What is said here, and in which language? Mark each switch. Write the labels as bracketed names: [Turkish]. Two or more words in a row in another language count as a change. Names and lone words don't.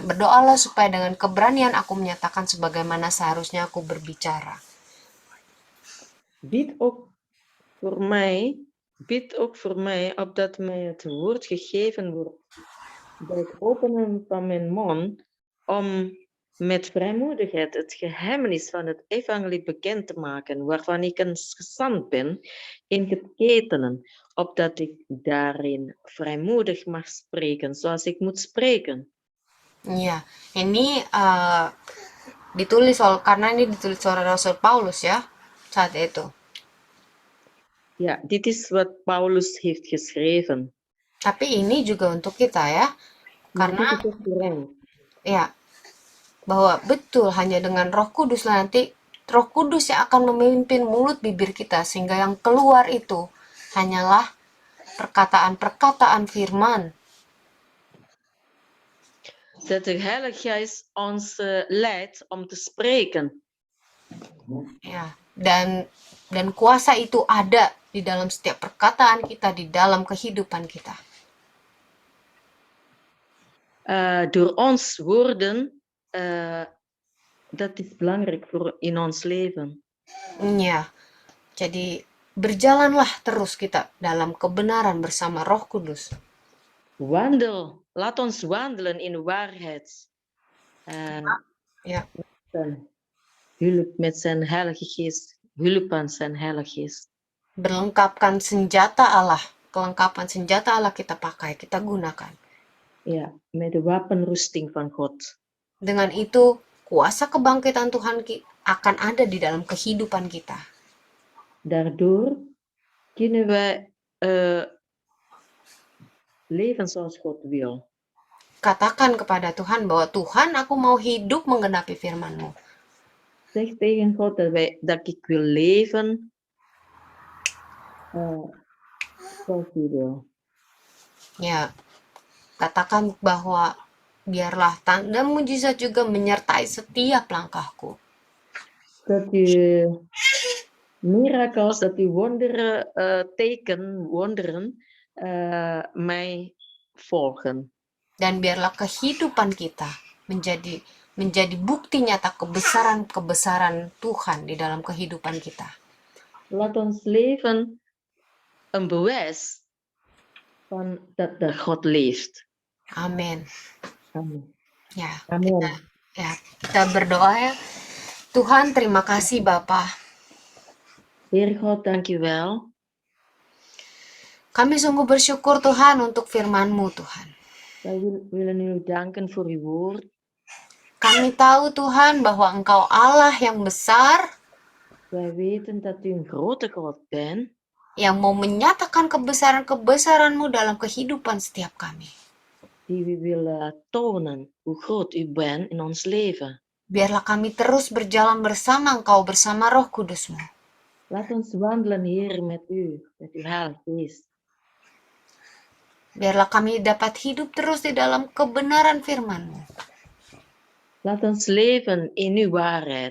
[Indonesian] Berdoalah supaya dengan keberanian aku menyatakan sebagaimana seharusnya aku berbicara. [Dutch] Bid ook voor mij, opdat mij het woord gegeven wordt bij het openen van mijn mond, om met vrijmoedigheid het geheimenis van het evangelie bekend te maken, waarvan ik een gezant ben in geketenen, opdat ik daarin vrijmoedig mag spreken, zoals ik moet spreken. [Indonesian] Ya, ini ditulis karena ini ditulis oleh Rasul Paulus ya, saat itu. [Dutch] Ja, dit is wat Paulus heeft geschreven. [Indonesian] Tapi ini juga untuk kita ya, karena ya, bahwa betul hanya dengan Roh Kudus nanti Roh Kudus yang akan memimpin mulut bibir kita, sehingga yang keluar itu hanyalah perkataan-perkataan firman. [Dutch] Dat de Heilige Geest ons leidt om te spreken. [Indonesian] Ya, dan kuasa itu ada di dalam setiap perkataan kita, di dalam kehidupan kita. [Dutch] Door ons woorden, dat is belangrijk voor in ons leven. [Indonesian] Ya, jadi berjalanlah terus kita dalam kebenaran bersama Roh Kudus. [Dutch] Laat ons wandelen in waarheid. Ja. Hulp met zijn Heilige Geest. Hulp aan zijn Heilige Geest. [Indonesian] Berlengkapkan senjata Allah. Kelengkapan senjata Allah kita pakai, kita gunakan. [Dutch] Ja, met de wapenrusting van God. [Indonesian] Dengan itu, kuasa kebangkitan Tuhan akan ada di dalam kehidupan kita. [Dutch] Daardoor kunnen wij leven zoals God wil. [Indonesian] Katakan kepada Tuhan bahwa Tuhan, aku mau hidup menggenapi firman-Mu. [Dutch] Zeg tegen God dat ik wil leven zoals u wil. [Indonesian] Ya, katakan bahwa biarlah tanda mujizat juga menyertai setiap langkahku. [Dutch] Dat u miracles, dat u wonderen, wonderen mij volgen. [Indonesian] Dan biarlah kehidupan kita menjadi bukti nyata kebesaran Tuhan di dalam kehidupan kita. [Dutch] Laat ons leven een bewijs van dat God leeft. [Indonesian] Amin. Amin. Ya, Amin. kita berdoa ya. Tuhan, terima kasih Bapa. [Dutch] Heer God, dank u wel. [Indonesian] Kami sungguh bersyukur Tuhan untuk firman-Mu Tuhan. [Dutch] Wij willen u danken voor uw woord. [Indonesian] Kami tahu Tuhan bahwa Engkau Allah yang besar, [Dutch] Wij weten dat u een grote God bent, [Indonesian] yang mau menyatakan kebesaran-kebesaran-Mu dalam kehidupan setiap kami. [Dutch] die we willen tonen hoe groot u bent in ons leven. [Indonesian] Biarlah kami terus berjalan bersama Engkau, bersama Roh Kudus-Mu. [Dutch] Laat ons wandelen, Heer, met uw Heilige Geest. [Indonesian] Biarlah kami dapat hidup terus di dalam kebenaran firman-Mu. [Dutch] Laat ons leven in uw waarheid.